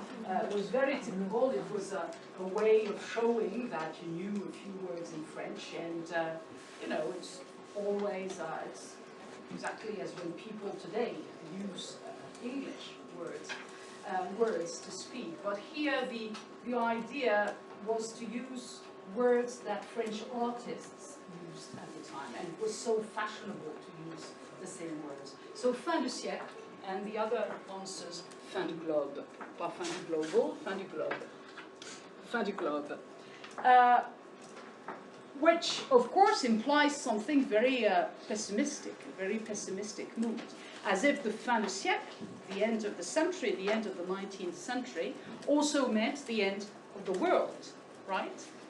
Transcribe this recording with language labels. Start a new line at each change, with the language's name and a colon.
English: It was a way of showing that you knew a few words in French, and you know, it's always it's exactly as when people today use English words to speak. But here, the idea was to use words that French artists used at the time, and it was so fashionable to use the same words. So fin de siècle, and the other answers fin du globe.
French: Pas fin du global, fin du globe. Fin du globe.
English: Which, of course, implies something very pessimistic, a very pessimistic mood. As if the fin de siècle, the end of the century, the end of the 19th century, also meant the end of the world, right?